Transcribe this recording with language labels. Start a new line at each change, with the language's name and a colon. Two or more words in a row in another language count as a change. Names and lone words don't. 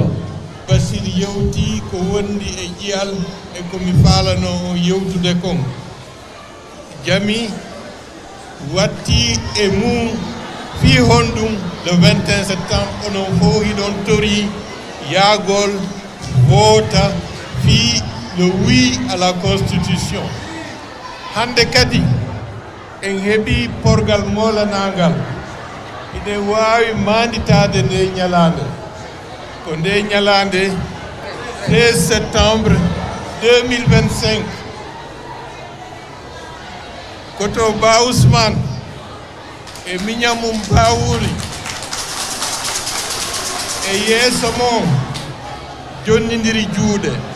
Fula: Basir yewti ko wondi e ƴiyal e komi falano o yewtude kon jami watti e mum fi honɗum
French: le 21 septembre
Fula: onon fof hiɗon tori yaagol vota fi
French: le oui à la constitution.
Fula: Hande kadi en heeɓi porgal molanagal ine wawi manditade nde ñalande ko nde ñalande 13 septembre 2025 koto Ba Ousmane e miñamum Bawuri e yeeso mon jonnidiri juuɗe